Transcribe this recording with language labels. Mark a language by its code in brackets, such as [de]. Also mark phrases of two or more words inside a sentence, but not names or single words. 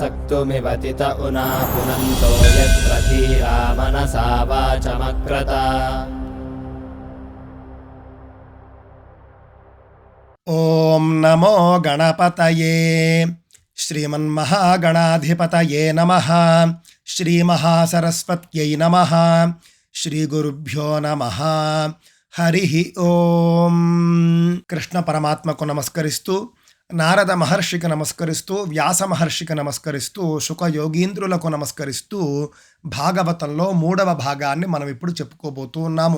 [sa] मृत्युमिवतित उना पुनन्तो यत्र धीरा मनसा वाचमक्रत। ఓం నమో గణపతయే శ్రీమన్మహాగణాధిపతయే నమః. శ్రీమహాసరస్వత్యై నమః. శ్రీగురుభ్యో నమః. హరి ఓం. [te] కృష్ణ పరమాత్మకు నమస్కరిస్తూ, నారద మహర్షికి నమస్కరిస్తూ, వ్యాస మహర్షికి నమస్కరిస్తూ, శుకయోగీంద్రులకు నమస్కరిస్తూ భాగవతంలో 3వ భాగాన్ని మనం ఇప్పుడు చెప్పుకోబోతూ ఉన్నాము.